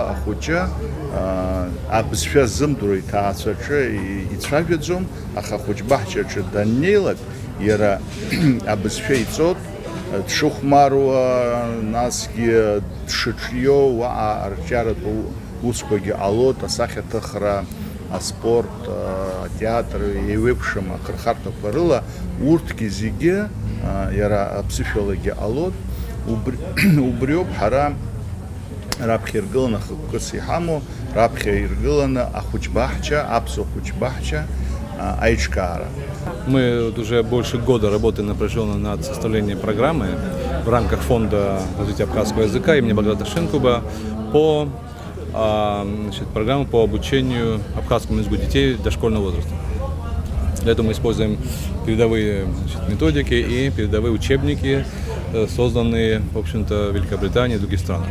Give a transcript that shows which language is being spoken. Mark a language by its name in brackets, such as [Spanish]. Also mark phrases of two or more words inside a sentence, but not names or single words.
[Abkhazian] ахәыҷы абызшәа ззымдыруа иҭаацәаҿы ицәажәаӡом, аха ахәыҷбаҳчаҿы даннеилак иара абызшәа иҵоит, дшыхәмаруа, насгьы дшыҿио, уаҟа арҿиаратә усқәагьы ҟалоит, асахьаҭыхра, аспорт, атеатр, еиуеиԥшым ахырхарҭақәа рыла, урҭгьы зегьы иара аԥсышәалагьы ҟалоит. Убриоуп ҳара раԥхьа иргыланы хықәкыс иҳамоу, раԥхьа иргыланы ахәыҷбаҳча, аԥсуа хәыҷбаҳча аиҿкаара. [Russian] Мы уже больше года работаем напряженно над составлением программы в рамках Фонда развития абхазского языка имени Баграта Шенкуба по программу по обучению абхазскому языку детей дошкольного возраста. Для этого мы используем передовые методики и передовые учебники, созданные, в общем-то, в Великобритании и других странах.